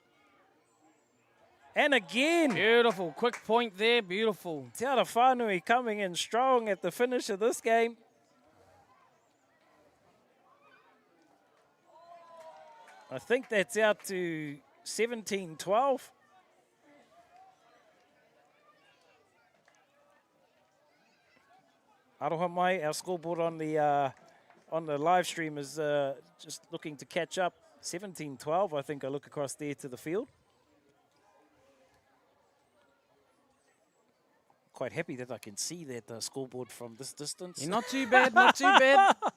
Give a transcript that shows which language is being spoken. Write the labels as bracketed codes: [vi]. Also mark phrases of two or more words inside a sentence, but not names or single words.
[en] And again. Beautiful. Quick point there. Beautiful. Te Ara Whanui coming in strong at the finish of this game. I think that's out to 17-12. [mi] Aroha mai, [en] our scoreboard on the live stream is just looking to catch up. 17-12, I think I look across there to the field. Quite happy that I can see that scoreboard from this distance. Yeah, not too bad, not too bad.